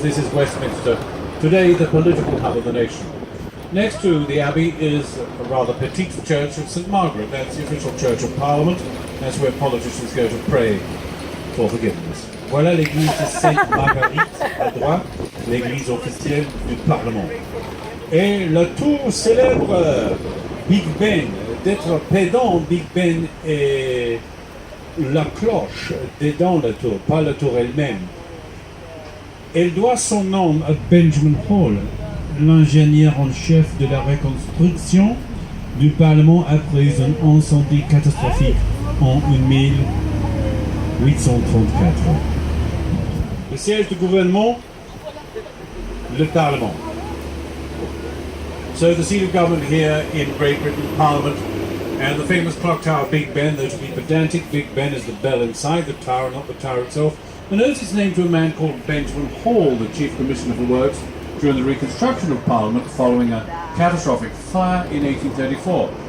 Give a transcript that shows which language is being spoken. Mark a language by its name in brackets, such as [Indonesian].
[English] This is Westminster, today the political hub of the nation. Next to the Abbey is a rather petite church of St. Margaret. That's the official church of Parliament. That's where politicians go to pray for forgiveness. [French] Voilà l'église de Sainte Marguerite à droite, l'église officielle du Parlement. Et le tout célèbre Big Ben, d'être pédant, Big Ben est la cloche est dans la tour, pas la tour elle-même. Elle doit son nom à Benjamin Hall, l'ingénieur en chef de la reconstruction du Parlement après un incendie catastrophique en 1834. Le siège du gouvernement, le Parlement. [English] So the seat of government here in Great Britain, Parliament, and the famous clock tower Big Ben, though to be pedantic, Big Ben is the bell inside the tower, not the tower itself, and owes its name to a man called Benjamin Hall, the Chief Commissioner for Works, during the reconstruction of Parliament following a catastrophic fire in 1834.